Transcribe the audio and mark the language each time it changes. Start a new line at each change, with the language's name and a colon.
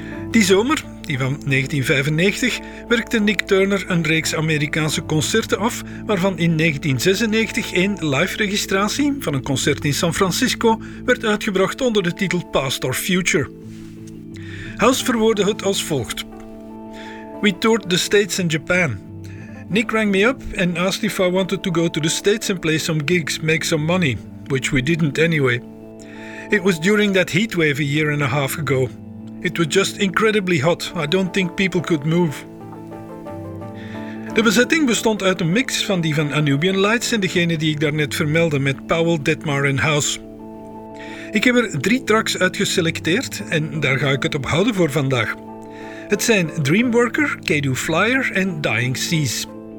Dutch: Die zomer, die van 1995, werkte Nick Turner een reeks Amerikaanse concerten af, waarvan in 1996 een live-registratie van een concert in San Francisco werd uitgebracht onder de titel Past or Future. House verwoordde het als volgt.
English: We toured the States and Japan. Nick rang me up and asked if I wanted to go to the States and play some gigs, make some money, which we didn't anyway. It was during that heat wave a year and a half ago. It was just incredibly hot. I don't think people could move.
Dutch: De bezetting bestond uit een mix van die van Anubian Lights en degene die ik daarnet vermeldde met Powell, Detmar en House. Ik heb er drie tracks uit geselecteerd en daar ga ik het op houden voor vandaag. Het zijn Dreamworker, Kado Flyer en Dying Seas.